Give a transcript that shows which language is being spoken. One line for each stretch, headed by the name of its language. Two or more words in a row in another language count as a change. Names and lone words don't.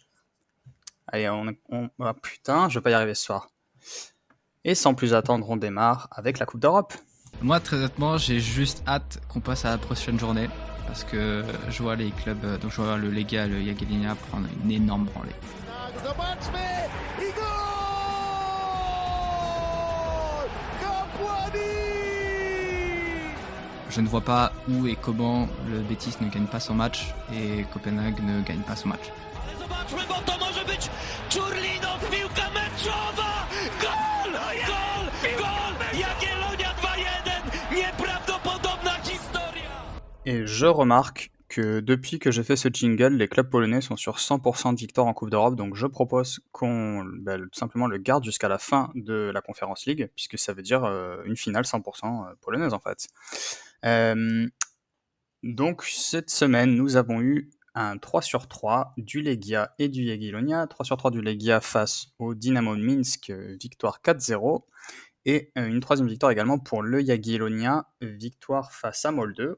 French: Allez, ah putain, je vais pas y arriver ce soir. Et sans plus attendre, on démarre avec la Coupe d'Europe. Moi, très honnêtement, j'ai juste hâte qu'on passe à la prochaine journée parce que je vois les clubs, donc je vois le Legia, le Jagiellonia prendre une énorme branlée.
Polish: Zobaczmy i gol! Kapłani!
French: Je ne vois pas où et comment le Betis ne gagne pas son match et Copenhague ne gagne pas son match.
Polish: Zobaczmy, bo to może być Czurlino, piłka meczowa! Gol! Jagiellonia 2-1! Nieprawdopodobna historia!
French: Et je remarque que depuis que j'ai fait ce jingle, les clubs polonais sont sur 100% de victoire en Coupe d'Europe, donc je propose qu'on tout simplement le garde jusqu'à la fin de la Conference League, puisque ça veut dire une finale 100% polonaise en fait. Donc cette semaine, nous avons eu un 3 sur 3 du Legia et du Jagiellonia, 3 sur 3 du Legia face au Dynamo de Minsk, victoire 4-0, et une troisième victoire également pour le Jagiellonia, victoire face à Molde.